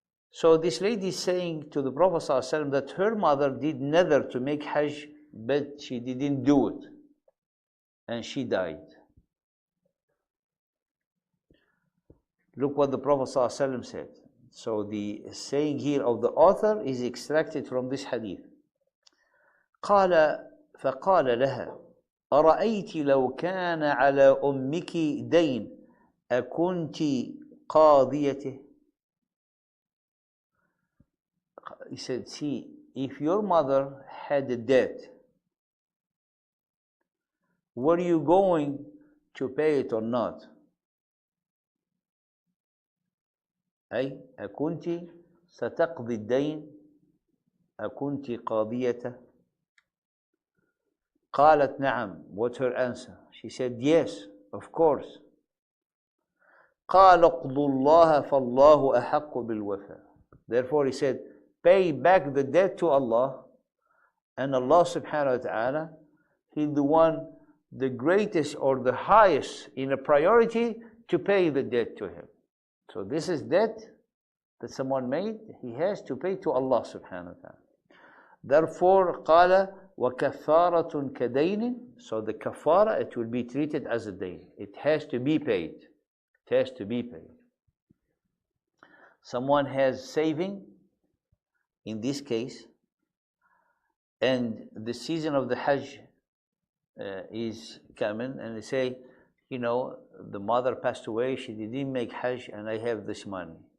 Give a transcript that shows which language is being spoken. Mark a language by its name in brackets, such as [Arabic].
[English] So this lady is saying to the Prophet ﷺ that her mother did nadhr to make hajj, but she didn't do it, and she died. Look what the Prophet ﷺ said. So the saying here of the author is extracted from this hadith. [Arabic] قال فقال لها أرأيت لو كان على أمك دين أكنت قاضيته. [English] He said, see, if your mother had a debt, were you going to pay it or not? [Arabic] أي أكنت ستقضي الدين أكنت قاضيته. قالت نعم. [English] What's her answer? She said, yes, of course. [Arabic] قال اقضوا الله فالله أحق بالوفاء. [English] Therefore he said, pay back the debt to Allah, and Allah subhanahu wa ta'ala, He's the one, the greatest or the highest in a priority to pay the debt to Him. So this is debt that someone made, he has to pay to Allah subhanahu wa ta'ala. [Arabic] Therefore, قال وَكَفَّارَةٌ كَدَيْنٍ. [English] So the kafara, it will be treated as a dayn. It has to be paid. It has to be paid. Someone has saving, in this case, and the season of the Hajj is coming, and they say, the mother passed away, she didn't make Hajj, and I have this money.